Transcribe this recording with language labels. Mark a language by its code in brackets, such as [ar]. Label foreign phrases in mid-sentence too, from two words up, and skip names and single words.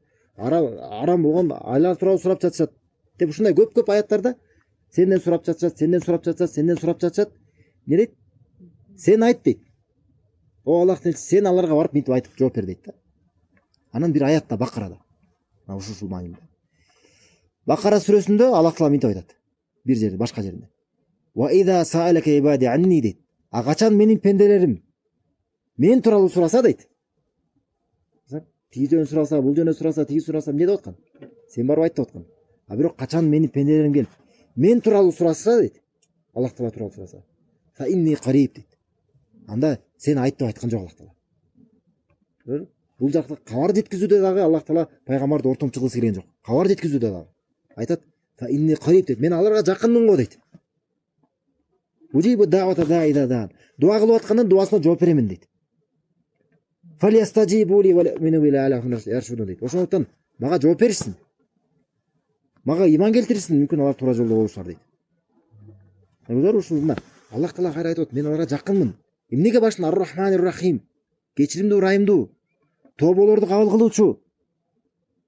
[ky] Арам болгон айлар тууралуу сурап жатышат деп ушундай көп аяттарда сенден сурап жатышат, сенден сурап жатышат, сенден сурап жатышат. Не дейт? Сен айт дейт. О Аллахтын элчиси, сен аларга барып мынтип айтып жооп бер дейт да. Анан бир аятта Бакарада, ушул маанинде. Бакара сүрөсүндө Аллах Таала мынтип айтат. Бир жерде, башка жеринде. [ar] وإذا سألك عبادي عني дейт. [ky] А качан менин пенделерим мен тууралуу сураса дейт. Тиги жөнү сураса, бул жөнү сураса, тиги сураса, эмне деп аткан? Сен барып айт деп аткан. А бирок качан менин пенделерим келип мен тууралуу сураса дейт. Аллах Таала тууралуу сураса. [ar] فإني قريب дейт. [ky] Анда сен айт деп айткан жок Аллах Таала. Бул жакта кабар жеткизүүдө дагы Аллах Таала пайгамбарды ортомчу кылгысы келген жок. Кабар жеткизүүдө дагы айтат, [ar] فإني قريب дейт. [ky] Мен аларга жакынмын го дейт. [ar] أجيب دعوة الداع إذا. [ky] Дуа кылып аткандан дуасына жооп беремин дейт. [ar] فليستجيبوا لي وليؤمنوا بي لعلهم يرشدون дейт. [ky] Ошондуктан мага жооп беришсин. Мага иман келтиришсин, мүмкүн алар туура жолдо болушулар дейт. Алар ушул мына Аллах Таала кайра айтып, мен аларга жакынмын. Эмнеге башын Ар-Рахманир Рахим, кечиримдүү, ырайымдуу, тоболорду кабыл кылуучу.